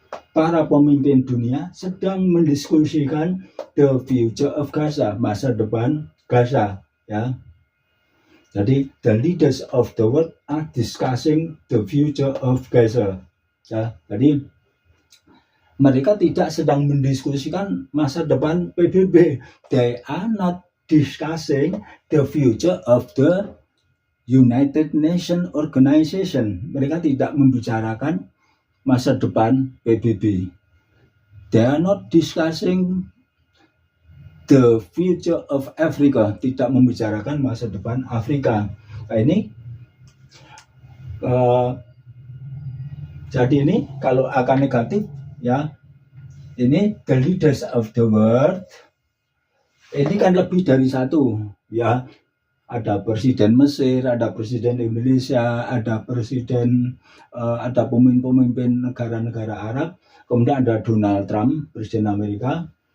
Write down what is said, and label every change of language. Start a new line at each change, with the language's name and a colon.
Indonesian: Para pemimpin dunia sedang mendiskusikan
English: the future of Gaza,
Indonesian: masa depan Gaza ya.
English: Jadi the leaders of the world are discussing the future of Gaza ya.
Indonesian: Jadi mereka tidak sedang mendiskusikan masa depan PBB.
English: They are not discussing the future of the United Nations Organization.
Indonesian: Mereka tidak membicarakan masa depan PBB.
English: They are not discussing the future of Africa.
Indonesian: Tidak membicarakan masa depan Afrika. Nah, ini jadi ini kalau akan negatif ya, ini
English: the leaders of the world,
Indonesian: ini kan lebih dari satu ya, ada presiden Mesir, ada presiden Indonesia, ada presiden ada pemimpin-pemimpin negara-negara Arab, kemudian ada Donald Trump, presiden Amerika.